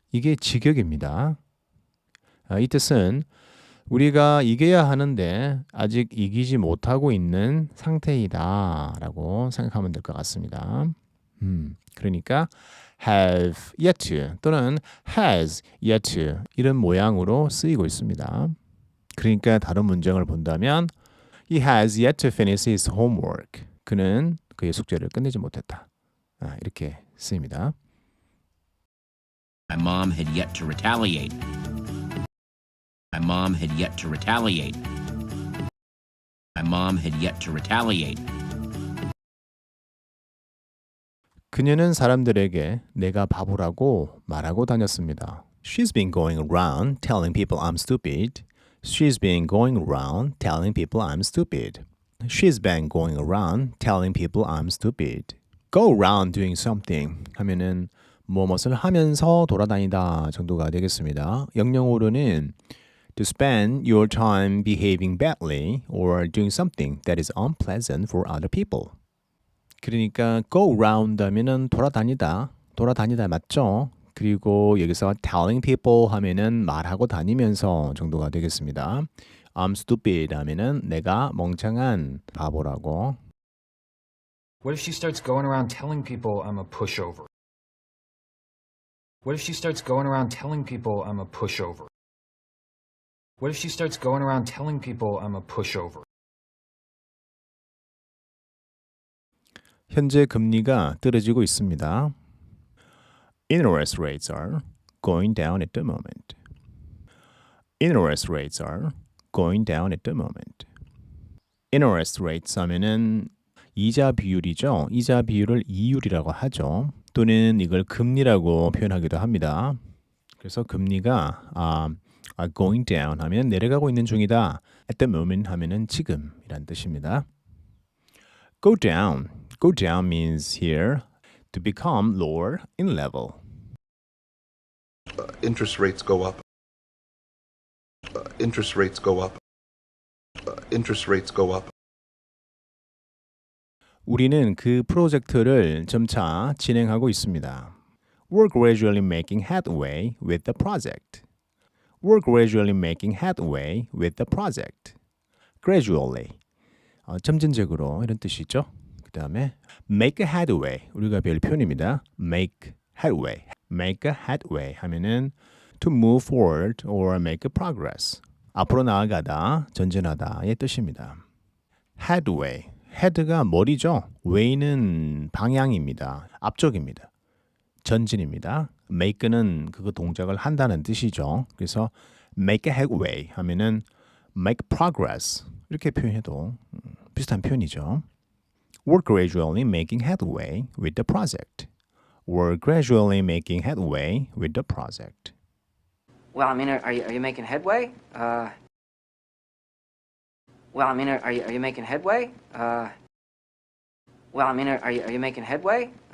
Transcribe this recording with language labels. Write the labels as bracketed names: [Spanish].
[Korean] 이게 직역입니다. 이 뜻은 우리가 이겨야 하는데 아직 이기지 못하고 있는 상태이다 라고 생각하면 될 것 같습니다. 그러니까 [English] have yet to [Korean] 또는 [English] has yet to [Korean] 이런 모양으로 쓰이고 있습니다. 그러니까 다른 문장을 본다면 [English] He has yet to finish his homework. [Korean] 그는 그의 숙제를 끝내지 못했다. 이렇게 쓰입니다. [English] My mom had yet to retaliate. My mom had yet to retaliate. My mom had yet to retaliate. [Korean] 그녀는 사람들에게 내가 바보라고 말하고 다녔습니다. [English] She's been going around telling people I'm stupid. She's been going around telling people I'm stupid. She's been going around telling people I'm stupid. Go around doing something [Korean] 하면은 무엇을 하면서 돌아다니다 정도가 되겠습니다. 영영어로는 [English] to spend your time behaving badly or doing something that is unpleasant for other people. [Korean] 그러니까 [English] go around [Korean] 하면은 돌아다니다 맞죠? 그리고 여기서 [English] telling people [Korean] 하면은 말하고 다니면서 정도가 되겠습니다. [English] I'm stupid [Korean] 하면은 내가 멍청한 바보라고. [English] What if she starts going around telling people I'm a pushover? What if she starts going around telling people I'm a pushover? What if she starts going around telling people I'm a pushover? [Korean] 현재 금리가 떨어지고 있습니다. [English] Interest rates are going down at the moment. Interest rates are going down at the moment. Interest rates [Korean] 하면은 이자 비율이죠. 이자 비율을 이율이라고 하죠. 또는 이걸 금리라고 표현하기도 합니다. 그래서 금리가 [English] are going down [Korean] 하면 내려가고 있는 중이다. [English] At the moment [Korean] 하면은 지금이란 뜻입니다. [English] Go down. Go down means here to become lower in level. Interest rates go up. Interest rates go up. Interest rates go up. [Korean] 우리는 그 프로젝트를 점차 진행하고 있습니다. [English] We're gradually making headway with the project. We're gradually making headway with the project. Gradually. [Korean] 점진적으로 이런 뜻이죠. 그 다음에 [English] make a headway. [Korean] 우리가 배울 표현입니다. [English] make headway. make a headway [Korean] 하면은 [English] to move forward or make a progress. [Korean] 앞으로 나아가다, 전진하다의 뜻입니다. headway. head가 머리죠. way는 방향입니다. 앞쪽입니다. 전진입니다. make는 그거 동작을 한다는 뜻이죠. 그래서 [English] make a headway [Korean] 하면은 [English] make progress [Korean] 이렇게 표현해도 비슷한 표현이죠. [English] We're gradually making headway with the project. We're gradually making headway with the project. Well, I mean, are you making headway? Well, I mean, are you making headway? Well, I mean, are you making headway?